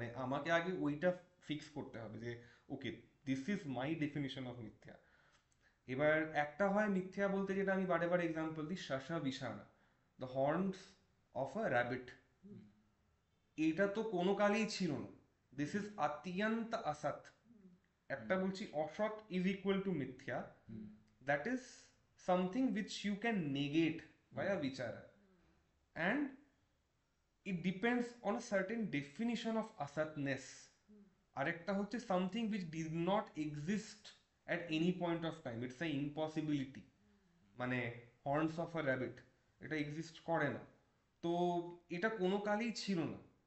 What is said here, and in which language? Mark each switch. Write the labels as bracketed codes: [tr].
[bn] মানে আমাকে আগে ওইটা ফিক্স করতে হবে যে [en] Okay this is my definition of মিথ্যা। [bn] এবার একটা হয় মিথ্যা বলতে, যেটা আমি বারে বারে এক্সাম্পল দিই, শাসা বিশানা, [en] The horns of a rabbit. [bn] এটা তো কোনো কালেই ছিল না, [en] this is [bn] অত্যন্ত অসৎ। একটা বলছি [en] অসৎ is equal to মিথ্যা, that is something which you can negate by a vichara, and it depends on a certain definition of asatness. [bn] আরেকটা হচ্ছে [en] something which did not exist at any point of time, it's a impossibility, মানে horns of a rabbit, [bn] এটা exist করে না, তো এটা কোনো কালেই ছিল না।